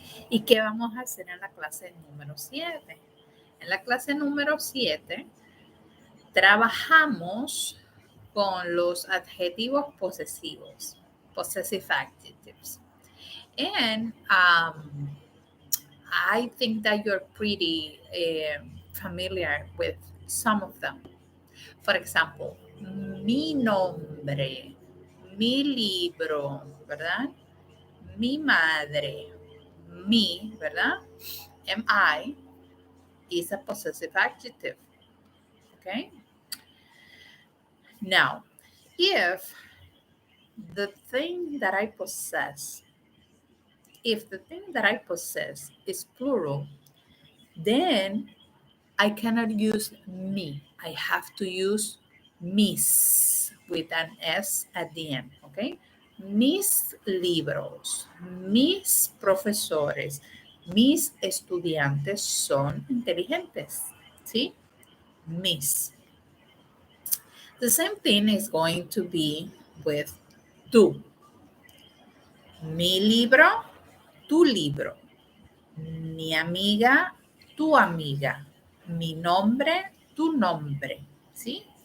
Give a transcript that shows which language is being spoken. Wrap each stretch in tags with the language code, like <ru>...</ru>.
<es>¿Y qué vamos a hacer en la clase número 7? En la clase número 7 trabajamos con los adjetivos posesivos,</es> <en>possessive adjectives. And I think that you're pretty familiar with some of them. For example,</en> <es>mi nombre, mi libro, ¿verdad? Mi madre, mi, ¿verdad?</es> <en>Am I is a possessive adjective. Okay? Now, if the thing that I possess, if the thing that I possess is plural, then I cannot use me. I have to use mis with an S at the end, okay?</en> <es>Mis libros, mis profesores, mis estudiantes son inteligentes, ¿sí? Mis.</es> <en>The same thing is going to be with tú.</en> <es>Mi libro, tu libro. Mi amiga, tu amiga. Mi nombre, tu nombre. ¿Sí?</es>